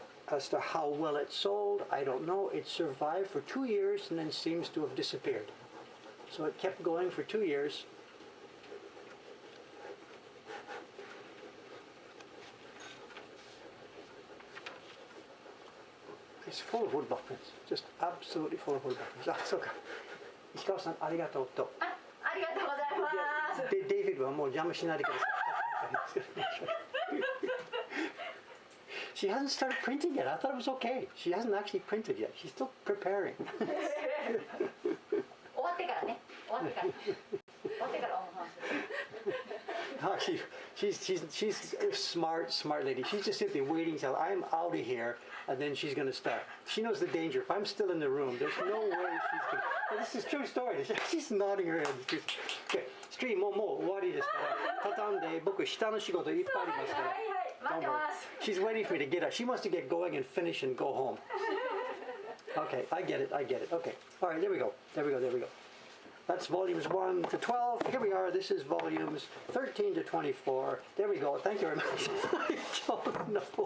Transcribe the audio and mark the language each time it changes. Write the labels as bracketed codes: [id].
[en] As to how well it sold, I don't know. It survived for 2 years and then seems to have disappeared. So it kept going for 2 years. It's full of woodblock prints. Just absolutely full of woodblock prints. [ja] Ah, そうか。石川さん、ありがとうと。ありがとうございます。デイビッドはもう邪魔しないでください。 [en] She hasn't started printing yet. I thought it was okay. She hasn't actually printed yet. She's still preparing. [ja] 終わってからね。終わってから。終わってからお話しする。 [en] She's a smart lady. She's just simply waiting until I'm out of here, and then she's going to start. She knows the danger. If I'm still in the room, there's no way she's going to... This is a true story. She's nodding her head. [ja] Okay, stream もう終わりですから。畳んで僕下の仕事いっぱいありますから。はいはい、待ってます。 [en] She's waiting for me to get up. She wants to get going and finish and go home. Okay, I get it. Okay. All right, there we go. That's volumes 1 to 12. Here we are. This is volumes 13 to 24. There we go. Thank you very much. I don't know.